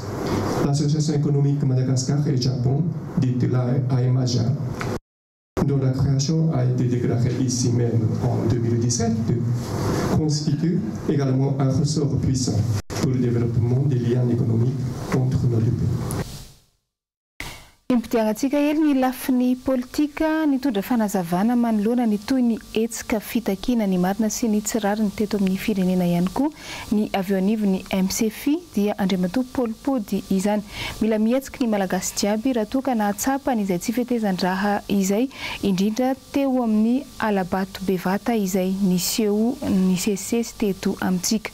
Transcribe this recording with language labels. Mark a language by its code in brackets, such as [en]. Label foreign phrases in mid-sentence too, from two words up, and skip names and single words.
[fr] L'Association économique Madagascar et Japon, dite l'AMAJA, dont la création a été déclarée ici même en 2017, constitue également un ressort puissant pour le développement des liens économiques entre nos deux pays. [mg] Impitiagnantsika hely ny lafiny politika nitondra fanazavana manoloana ny toy ny etsika fitakina ny marina sy ny tsirariny teto amin'ny firenena ihany koa ny avy eo anivon'ny MCFI dia andriamatoa Paul Pody izany. Mila mihetsika ny malagasy jiaby raha toa ka nahatsapany izay tsy fitezan-draha izay indrindra teo amin'ny alabato bevata izay niseho ny sesesy teto amintsika.